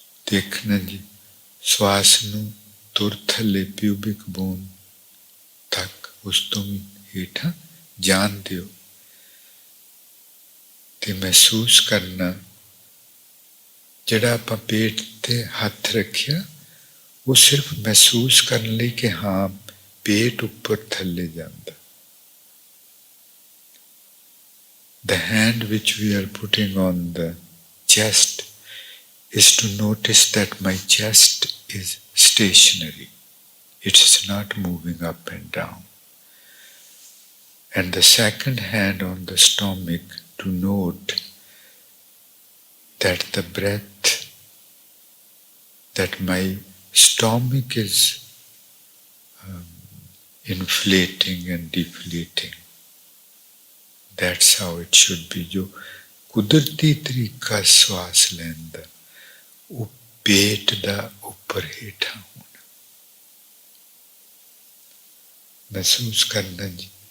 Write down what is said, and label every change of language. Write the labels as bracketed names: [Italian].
[Punjabi] ਦੇਖਣਾ ਜੀ ਸਵਾਸ ਨੂੰ ਤੁਰ ਥੱਲੇ ਪਿਊਬਿਕ ਬੋਨ ਤੱਕ, ਉਸ ਤੋਂ ਵੀ ਹੇਠਾਂ ਜਾਣ ਦਿਓ ਤੇ ਮਹਿਸੂਸ ਕਰਨਾ। ਜਿਹੜਾ ਆਪਾਂ ਪੇਟ ਤੇ ਹੱਥ ਰੱਖਿਆ ਉਹ ਸਿਰਫ ਮਹਿਸੂਸ ਕਰਨ ਲਈ ਕਿ ਹਾਂ ਪੇਟ ਉੱਪਰ ਥੱਲੇ ਜਾਂਦਾ। [English] The hand which we are putting on the chest is to notice that my chest is stationary. It is not moving up and down. And the second hand on the stomach to note that the breath, that my stomach is inflating and deflating. That's how it should be. [Punjabi] जो कुदरती तरीका श्वास ਲੈਣ ਦਾ ਉਹ ਪੇਟ ਦਾ ਉੱਪਰ ਹੇਠਾਂ ਹੋਣਾ ਮਹਿਸੂਸ ਕਰਨਾ ਜੀ।